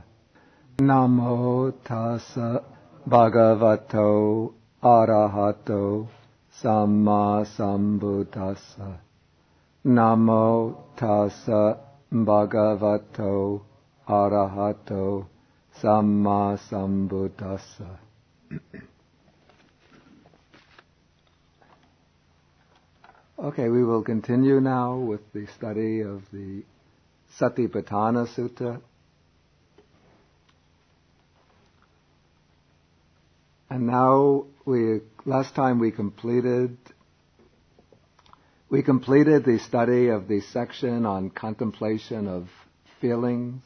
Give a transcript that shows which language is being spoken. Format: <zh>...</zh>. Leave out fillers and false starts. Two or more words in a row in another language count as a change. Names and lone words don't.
<pi>Namo tassa bhagavato arahato samma sambuddhassa. Namo tassa bhagavato arahato samma sambuddhassa.</pi> <en>Okay, we will continue now with the study of the Satipaṭṭhāna Sutta. And now last time we completed the study of the section on contemplation of feelings.</en>